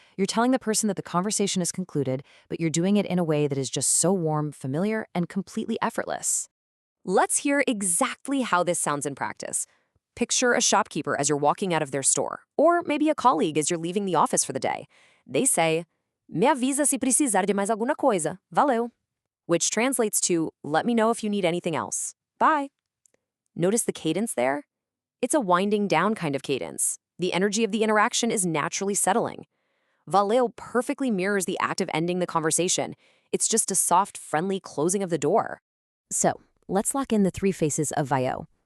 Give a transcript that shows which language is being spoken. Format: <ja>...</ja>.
<en>You're telling the person that the conversation is concluded, but you're doing it in a way that is just so warm, familiar, and completely effortless. Let's hear exactly how this sounds in practice. Picture a shopkeeper as you're walking out of their store, or maybe a colleague as you're leaving the office for the day. They say,</en> <pt>Me avisa se precisar de mais alguma coisa. Valeu.</pt> <en>Which translates to, let me know if you need anything else. Bye. Notice the cadence there? It's a winding down kind of cadence. The energy of the interaction is naturally settling. Valeu perfectly mirrors the act of ending the conversation. It's just a soft, friendly closing of the door. So, let's lock in the three faces of Valeu.</en>